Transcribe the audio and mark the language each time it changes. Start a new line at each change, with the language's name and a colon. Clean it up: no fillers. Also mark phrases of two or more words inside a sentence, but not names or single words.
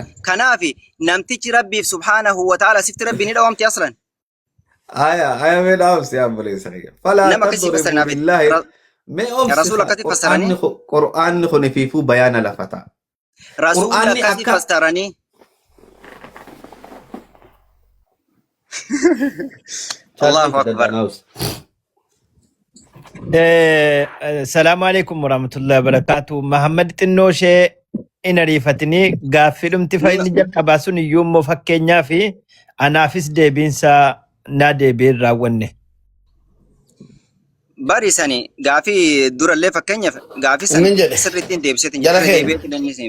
Oromo: Kanaaf namtichi rabbiif
Arabic: سبحانه وتعالى
Oromo: sifti rabbi ni dhawamti aslan. Aya mee dhaabsi yaa buleessa kiyya.
Arabic: فلا تضربوا بالله.
Oromo: Mee Rasuula akkasi fassaranii. Qur'aanni kun ifiifuu bayaana lafa ta'a. Rasuula akkasi fassaranii.
Arabic: الله أكبر. السلام عليكم ورحمة الله وبركاته.
Oromo: Muhammad Xinnoshee in ariifatanii gaaffii dhumti fayyini jalqabaa sun iyyuu immoo fakkeenyaa fi anaafis deebiinsa naa deebiin raawwanne. Bari sani gaafii durallee fakkeenyaaf gaafii sani sirriitti hin deebiseetiin jedhee